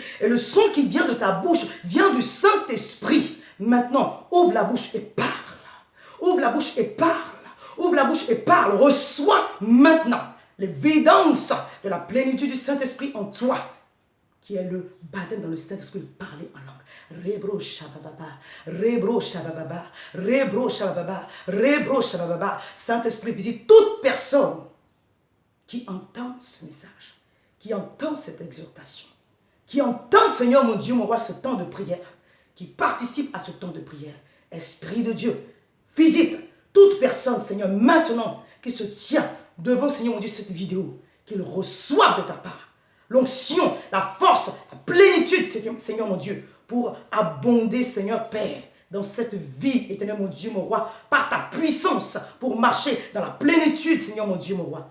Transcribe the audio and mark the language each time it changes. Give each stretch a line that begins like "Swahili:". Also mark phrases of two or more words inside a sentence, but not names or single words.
French: Et le son qui vient de ta bouche vient du Saint-Esprit. Maintenant, ouvre la bouche et parle. Ouvre la bouche et parle. Ouvre la bouche et parle. Reçois maintenant l'évidence de la plénitude du Saint-Esprit en toi. qui est le baptême dans le Saint-Esprit de parler en langue. Rebro shabababa, rebro shabababa, rebro shabababa, rebro shabababa. Saint-Esprit visite toute personne qui entend ce message, qui entend cette exhortation, qui entend, Seigneur mon Dieu, mon roi, ce temps de prière, qui participe à ce temps de prière. Esprit de Dieu, visite toute personne, Seigneur, maintenant, qui se tient devant, Seigneur mon Dieu, cette vidéo, qu'il reçoive de ta part l'onction, la force, la plénitude, Seigneur mon Dieu, pour abonder, Seigneur Père, dans cette vie, éternel mon Dieu, mon roi, par ta puissance, pour marcher dans la plénitude, Seigneur mon Dieu, mon roi.